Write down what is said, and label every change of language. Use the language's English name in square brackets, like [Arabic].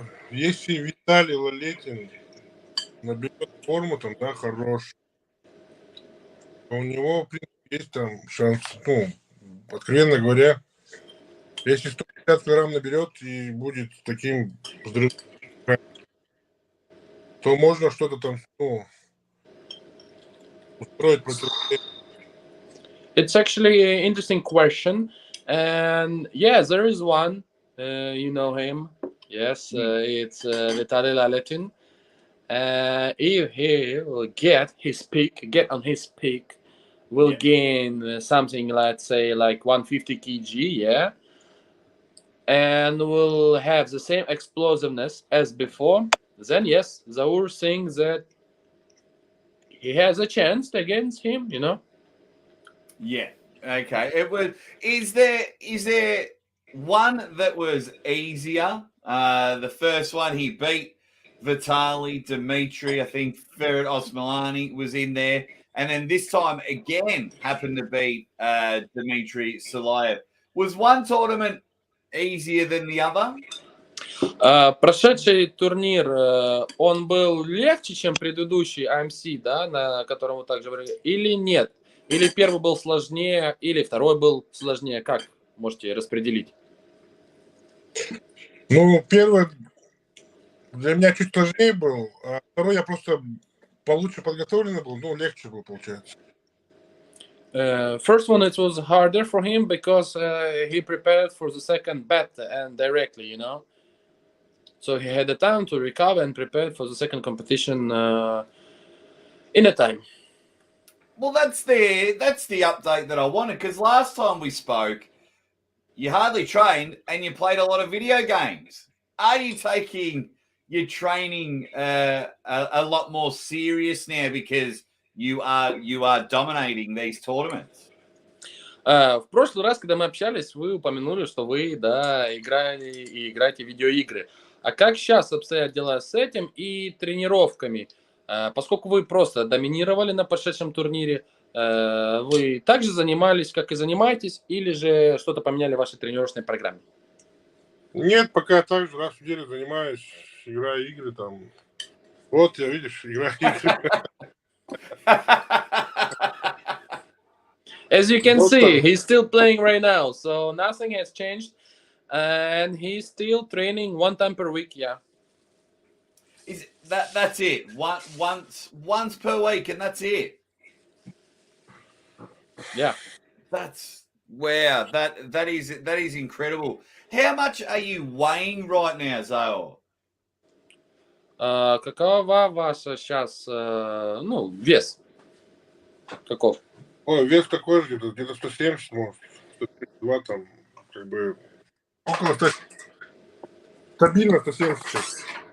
[Russian] Если Виталий Лалетин наберет форму, там, да, хорош, то у него, в принципе, есть там шанс, откровенно говоря, если 150 килограмм наберет и будет таким взрывом, то можно что-то там, устроить против. [English] It's actually an interesting question, and yes, there is one. You know him. Yes, it's Vitaly Laletin. If he will get on his peak, will gain something, let's say, like 150 kg, yeah, and will have the same explosiveness as before, then yes, Zaur thinks that he has a chance against him, you know. Yeah, Okay. It was. Is there one that was easier? The first one he beat Vitali, Dimitri. I think Ferret Osmolani was in there, and then this time again happened to beat Denis Cyplenkov. Was one tournament easier than the other? [Russian] Прошедший турнир, он был легче, чем предыдущий AMC, да, на котором вы также были, или нет? Или первый был сложнее, или второй был сложнее? Как можете распределить? Ну, первый для меня чуть сложнее был, а второй я просто получше подготовленный был, ну, легче был, получается. [English] First one, it was harder for him because he prepared for the second bet and directly, you know. So he had the time to recover and prepare for the second competition in a time. Well, that's the update that I wanted, because last time we spoke, you hardly trained and you played a lot of video games. Are you taking your training a lot more serious now because you are dominating these tournaments? [Russian] В прошлый раз, когда мы общались, вы упомянули, что вы, да, играли и играете в видеоигры. А как сейчас обстоят дела с этим и тренировками? Поскольку вы просто доминировали на прошедшем турнире, вы также занимались, как и занимаетесь, или же что-то поменяли в вашей тренировочной программе? Нет, пока так же раз в неделю занимаюсь, играю игры там. Вот, я, видишь, играю игры. [English] As you can see, he's still playing right now, so nothing has changed, and he's still training one time per week. Yeah. Is that's it? Once per week, and that's it. Yeah. That's wow. That is incredible. How much are you weighing right now, Zaur? [Russian] Какова ваша сейчас, ну, вес? Каков? Ой, вес такой же, где-то 170, может, 132 там, как бы, около 100, стабильно 170.